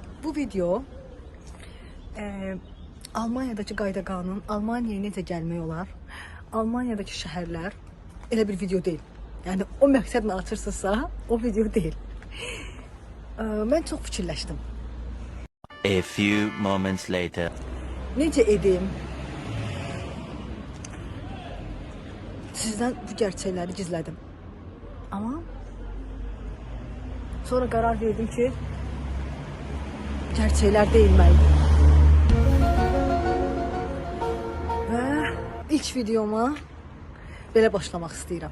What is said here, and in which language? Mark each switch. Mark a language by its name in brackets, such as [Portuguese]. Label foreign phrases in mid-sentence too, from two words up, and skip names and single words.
[Azerbaijani] Bu video Almanya'daki qayda qanun, Almanya'ya necə gəlmək olar, Almanya'daki şəhərlər elə bir video deyil. Yəni o məqsədlə açırsınızsa, o video deyil. Mən çox fikirləşdim. [English] A few moments later. [Azerbaijani] Necə edim? Sizdən bu gerçəkləri gizlədim. Amma sonra qərar verdim ki, gerçəklər deyilməlidir. Və ilk videoma belə başlamaq istəyirəm.